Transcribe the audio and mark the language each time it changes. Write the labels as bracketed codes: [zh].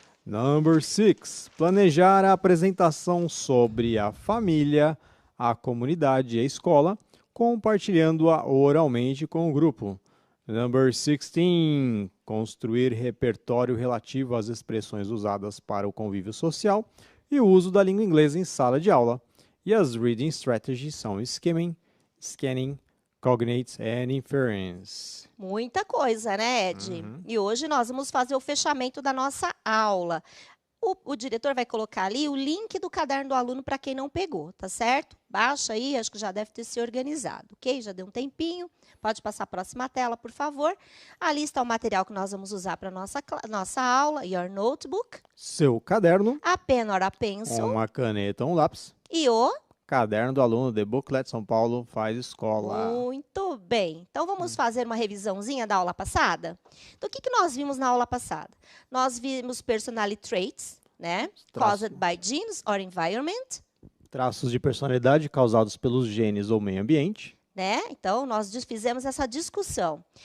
[en] Number 6. [pt] Planejar a apresentação sobre a família, a comunidade e a escola, compartilhando-a oralmente com o grupo. [en] Number 16. [pt] Construir repertório relativo às expressões usadas para o convívio social e o uso da língua inglesa em sala de aula. E as reading strategies são scanning, cognate and inference. Muita coisa, né, Ed? E hoje nós vamos fazer o fechamento da nossa aula. O diretor vai colocar ali o link do caderno do aluno para quem não pegou, tá certo? Baixa aí, acho que já deve ter se organizado, ok? Já deu um tempinho. Pode passar a próxima tela, por favor. Ali está o material que nós vamos usar para a nossa aula. [en] Your notebook. [pt] Seu caderno. [en] A pen or a pencil. [pt] Uma caneta, um lápis. E o caderno do aluno, The Booklet São Paulo faz escola. Muito bem. Então, vamos fazer uma revisãozinha da aula passada? Então, o que nós vimos na aula passada? Nós vimos personality traits, né? [en] Caused by genes or environment. [pt] Traços de personalidade causados pelos genes ou meio ambiente. Né? Então, nós fizemos essa discussão.